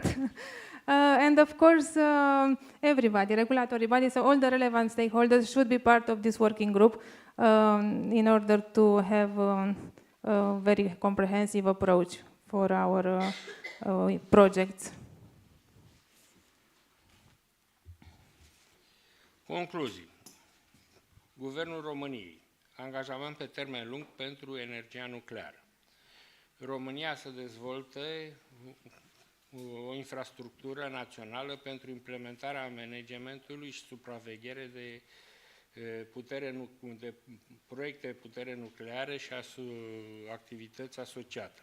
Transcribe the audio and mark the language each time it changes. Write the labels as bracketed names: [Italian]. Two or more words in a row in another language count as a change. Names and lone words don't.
[English] And of course, everybody, regulatory bodies, so all the relevant stakeholders should be part of this working group in order to have a very comprehensive approach for our projects. [Romanian] Concluzii. Guvernul României. Angajament pe termen lung pentru energia nucleară. România să dezvolte o infrastructură națională pentru implementarea managementului și supraveghere de proiecte de putere nucleară și activități asociate.